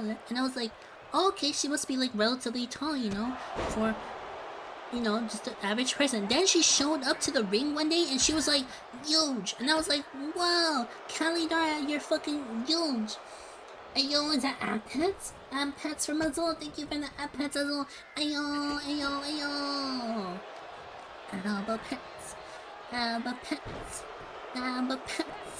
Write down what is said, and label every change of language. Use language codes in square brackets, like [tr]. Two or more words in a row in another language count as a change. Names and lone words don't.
[en] And I was like, oh, okay, she must be like relatively tall, you know, for, you know, just an average person. Then she showed up to the ring one day and she was like, huge. And I was like, wow, Calidara, you're fucking huge. Ayo, is that Ampets? Ampets from Azul, thank you for the Ampets Azul. Ayo, ayo, ayo. Alba Pets. Alba Pets. Alba Pets.